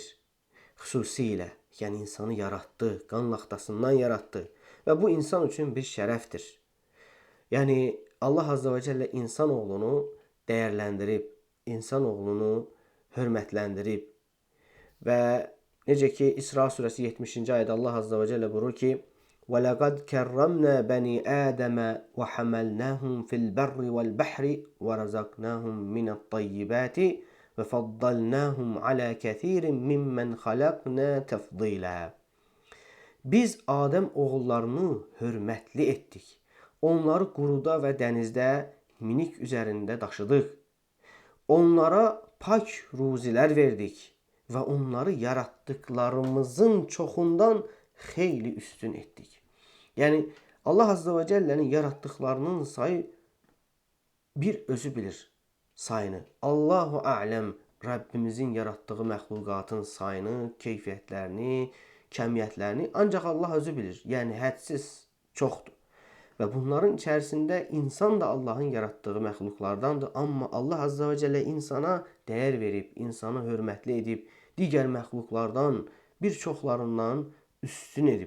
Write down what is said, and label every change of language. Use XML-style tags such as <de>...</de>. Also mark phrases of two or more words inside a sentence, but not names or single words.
<az>Xüsusilə, yəni insanı yaratdı, qan laxtasından yaratdı və bu insan üçün bir şərəfdir. Yəni Allah</az> <ar>عز وجل</ar> <az>insanoğlunu dəyərləndirib, insanoğlunu hörmətləndirib və necə ki İsra surəsi 70-ci ayədə Allah</az> <ar>عز وجل</ar> <az>buyurur ki,</az> <ar>وَلَقَدْ كَرَّمْنَا بَنِي آدَمَ وَحَمَلْنَاهُمْ فِي الْبَرِّ وَالْبَحْرِ وَرَزَقْنَاهُم مِّنَ الطَّيِّبَاتِ وَفَضَّلْنَاهُمْ عَلَى كَثِيرٍ مِّمَّنْ خَلَقْنَا تَفْضِيلًا.</ar> <az>Biz Adəm oğullarını hörmətli etdik. Onları quruda və dənizdə minik üzərində daşıdıq. Onlara pak ruzilər verdik ve onları yarattıklarımızın çoxundan xeyli üstün etdik. Yani Allah</az> <ar>عز وجل'nin</ar> <az>yarattıklarının sayı bir özü bilir sayını.</az> <ar>الله أعلم</ar> <az>Rabbimizin yarattığı məxluqatın sayını, keyfiyyətlərini, kəmiyyətlərini ancaq Allah özü bilir. Yəni hədsiz çoxdur. Və bunların içərisində insan da Allahın yarattığı məxluqlardandır. Amma Allah</az> <ar>عز وجل</ar> <az>insana dəyər verib, insanı hörmətli edib, digər məxluqlardan bir çoxlarından üstün edib.</az>